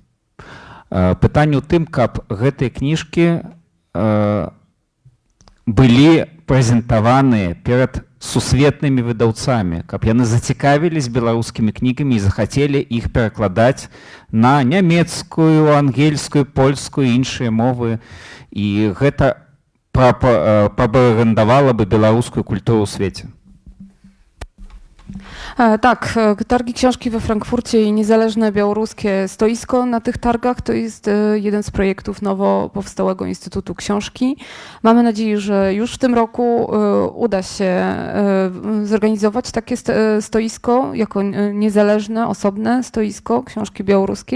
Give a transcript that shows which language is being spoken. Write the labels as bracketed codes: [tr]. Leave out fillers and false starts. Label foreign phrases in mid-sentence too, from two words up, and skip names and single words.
[be] Пытанне ў тым, каб гэтыя кніжкі былі прэзентаваныя перад сусветнымі выдаўцамі, каб яны зацікавілись беларускімі кнігамі і захацелі іх перакладаць на нямецкую, ангельскую, польскую і іншыя мовы. І гэта прапагандавала бы беларускую культуру ў свеце. [pl] Tak, targi książki we Frankfurcie i niezależne białoruskie stoisko na tych targach to jest jeden z projektów nowo powstałego Instytutu Książki. Mamy nadzieję, że już w tym roku uda się zorganizować takie stoisko jako niezależne, osobne stoisko książki białoruskiej.